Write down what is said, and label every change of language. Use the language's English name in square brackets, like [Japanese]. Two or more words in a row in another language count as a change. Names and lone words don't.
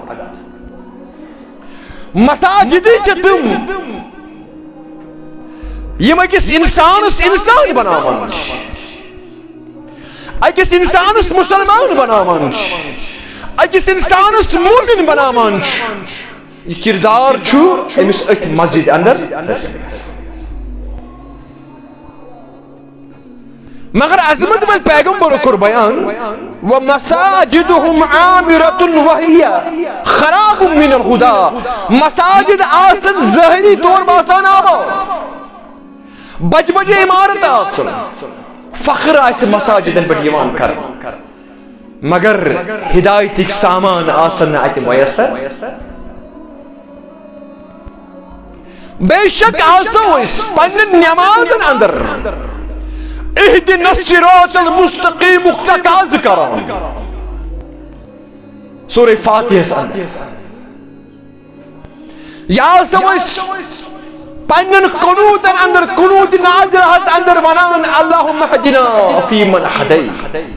[Kashmiri] مساجدٕ چھِ تِم یِم أکِس اِنسانس اِنسان بناوان چھِ، أکِس اِنسانس مسلمان بناوان چھِ، أکِس اِنسانس مومن بناوان چھِ. یہ کردار چھُ أمِس أتھۍ مسجد اندر. مگر عظمت وال پیغمبر کوٚر بیان [Arabic] وَمَسَاجِدُهُمْ عَامِرَةٌ وَهِيَ خَرَابٌ مِنَ الْهُدَى. [Kashmiri] مساجد آسن ظٲہری طور باسان آباد، بجہِ بجہِ عمارت آسن، فخر آسہِ مساجدن پٮ۪ٹھ یِوان کرنہٕ، مگر ہدایتٕکۍ سامان آسن نہٕ اَتہِ میسر. بے شک آسو أسۍ پننٮ۪ن نٮ۪مازن اندر [Arabic] اہدنا الصراط المستقیم [Kashmiri] تقاض کران سورہ فاتحہ اندر، یا آسو أسۍ پننٮ۪ن قنوٗتن اندر قنوٗتِ نازِلہس اندر ونان [Arabic] اللہم اہدنا فیمن ہدیت.